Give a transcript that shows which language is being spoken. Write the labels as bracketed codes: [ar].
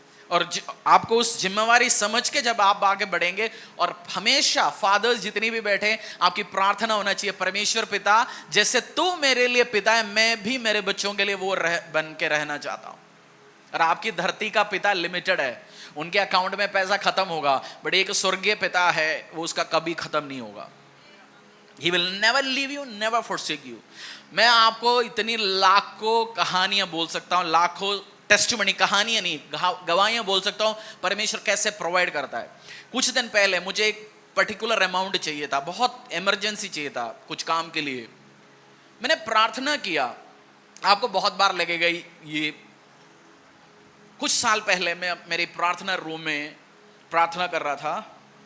[hi] और आपको उस जिम्मेवारी समझ के जब आप आगे बढ़ेंगे, और हमेशा फादर्स जितनी भी बैठे, आपकी प्रार्थना होना चाहिए, परमेश्वर पिता जैसे तू मेरे लिए पिता है, मैं भी मेरे बच्चों के लिए वो बन के रहना चाहता हूं। और आपकी धरती का पिता लिमिटेड है, उनके अकाउंट में पैसा खत्म होगा, बट एक स्वर्गीय पिता है, वो उसका कभी खत्म नहीं होगा। [en] He will never leave you, never forsake you। [hi] मैं आपको इतनी लाखों कहानियां बोल सकता हूं, लाखों टेस्टिमनी, कहानियां नहीं, गवाहियां बोल सकता हूं, परमेश्वर कैसे प्रोवाइड करता है। कुछ दिन पहले मुझे एक पर्टिकुलर अमाउंट चाहिए था, बहुत इमरजेंसी चाहिए था कुछ काम के लिए। मैंने प्रार्थना किया। आपको बहुत बार लगेगा ये, कुछ साल पहले मैं मेरी प्रार्थना रूम में प्रार्थना कर रहा था।